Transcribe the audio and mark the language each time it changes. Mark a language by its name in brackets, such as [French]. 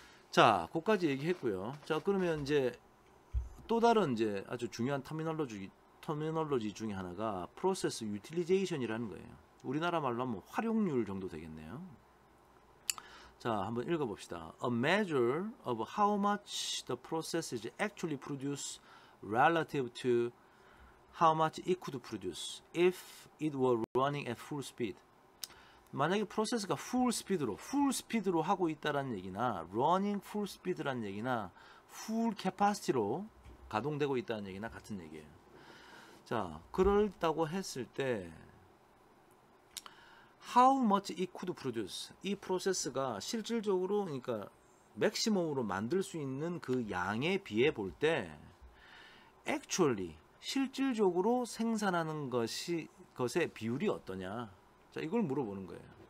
[Korean] 자, 거기까지 얘기했고요. 자, 그러면 이제 또 다른 이제 아주 중요한 터미널로지 중에 하나가 프로세스 유틸리제이션이라는 거예요. 우리나라 말로 하면 활용률 정도 되겠네요. 자, 한번 읽어봅시다. [English] A measure of how much the process is actually produce relative to how much it could produce if it were running at full speed. [Korean] 만약에 프로세스가 full speed로 하고 있다는 얘기나 running full speed라는 얘기나 full capacity로 가동되고 있다는 얘기나 같은 얘기예요. 자, 그렇다고 했을 때 how much it could produce, 이 프로세스가 실질적으로 그러니까 맥시멈으로 만들 수 있는 그 양에 비해 볼 때 actually 실질적으로 생산하는 것의 비율이 어떠냐. 자, 이걸 물어보는 거예요.